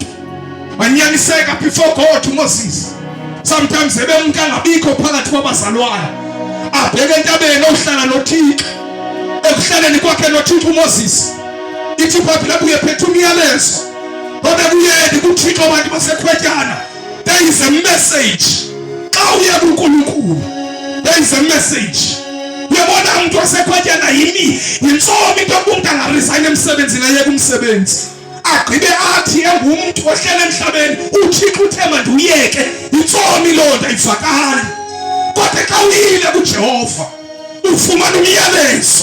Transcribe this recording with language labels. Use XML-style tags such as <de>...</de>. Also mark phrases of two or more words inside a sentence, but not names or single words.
<xh>Wanyaniseka</xh> <en>before God</en> <xh>uMoses. Sometimes umuntu angabikho phakathi kwabazalwane, abheke entabeni ohlala noThixo. Ekuhlaleni kwakhe noThixo uMoses, ithi iBhayibheli lapho uyephethe umyalezo. Ngoba kuyeni kuThixo abantu basekhwetyana,</xh> <en>there is a message.</en> <xh>Xa uya kuNkulunkulu,</xh> <en>there is a message.</en> <xh>Uyabona umuntu wasekhwetyana yintsomi into yokumuntu angaresign emsebenzini ayeke umsebenzi. Agqibe athi engumuntu ohlala emhlabeni, uThixo uthe mandiyeke. Intsomi loo nto ayivakali. Kodwa xa uyile kuJehova ufumana umyalezo.</xh>